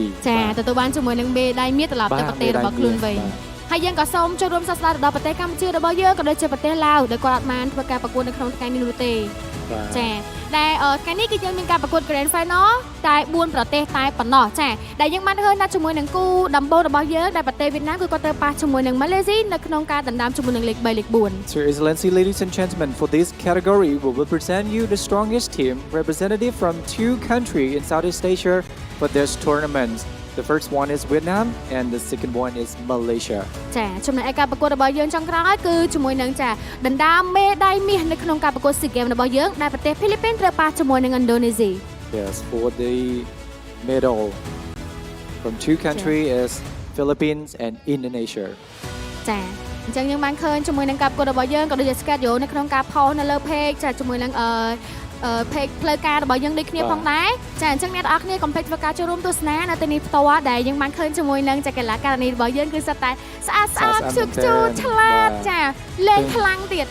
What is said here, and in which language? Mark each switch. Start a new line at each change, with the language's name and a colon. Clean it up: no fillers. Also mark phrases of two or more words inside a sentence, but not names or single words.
Khmer: ចាទទួលបានជាមួយនឹងមេដាយមាសត្រឡប់ទៅប្រទេសរបស់ខ្លួនវិញហើយយើងក៏សូមចូលរួមសរសើរដល់ប្រទេសកម្ពុជារបស់យើងក៏ដូចជាប្រទេសឡាវដែលគាត់បានធ្វើការប្រកួតនៅក្នុងថ្ងៃនេះនោះទេចាដែលថ្ងៃនេះគឺយើងមានការប្រកួត
English: Grand Final
Khmer: តែ4ប្រទេសតែប៉ុណ្ណោះចាដែលយើងបានឃើញថាជាមួយនឹងគូដំបូងរបស់យើងដែលប្រទេសវៀតណាមគឺគាត់ទៅប៉ះជាមួយនឹងម៉ាឡេស៊ីនៅក្នុងការដណ្ដើមជាមួយនឹងលេខ3លេខ4
English: Sir Excellency, ladies and gentlemen, for this category we will present you the strongest team representative from 2 countries in Southeast Asia for this tournament. The first one is Vietnam and the second one is Malaysia.
Khmer: ចាចំណែកឯការប្រកួតរបស់យើងចុងក្រោយគឺជាមួយនឹងចាដណ្ដើមមេដាយមាសនៅក្នុងការប្រកួត SEA Games របស់យើងដែលប្រទេសហ្វីលីពីនត្រូវប៉ះជាមួយនឹងឥណ្ឌូនេស៊ី
English: Yes, for the medal from 2 countries is Philippines and Indonesia.
Khmer: ចាអញ្ចឹងយើងបានឃើញជាមួយនឹងការប្រកួតរបស់យើងក៏ដូចជា schedule នៅក្នុងការ post នៅលើ page ចាជាមួយនឹងpage ផ្លូវការរបស់យើងដូចគ្នាផងដែរចាអញ្ចឹងអ្នកទាំងអស់គ្នាកុំភ្លេចធ្វើការចូលរួមទស្សនានៅទីនេះផ្ទាល់ដែលយើងបានឃើញជាមួយនឹងចក្រកីឡាការិនីរបស់យើងគឺសុទ្ធតែស្អាតខ្ជូតឆ្លាតចាលេងខ្លាំងទៀត